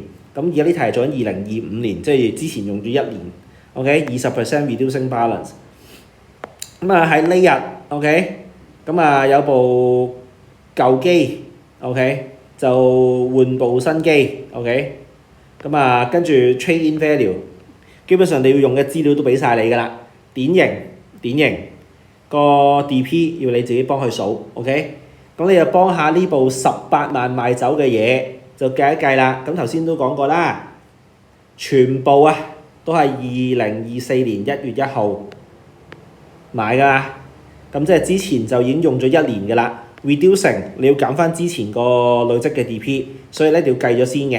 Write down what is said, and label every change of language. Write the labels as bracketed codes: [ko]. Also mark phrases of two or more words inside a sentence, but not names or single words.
[yue] 咁而家呢題係做緊2025年，即係之前用咗1年 ，OK， 20% [en] reducing balance。 [yue] 喺呢日 ，OK， 有部舊機 ，OK。就換部新機 ，OK， 跟住 [en] trade in value， [yue] 基本上你要用嘅資料都俾晒你㗎啦。典型個 DP 要你自己幫佢數 ，OK， 咁你就幫下呢部18萬賣走嘅嘢就計一計啦。咁頭先都講過啦，全部都係2024年1月1號買㗎，咁即係之前就已經用咗1年㗎啦。reducing 你要減翻之前個累積嘅 DP， 所以咧你要計咗先嘅。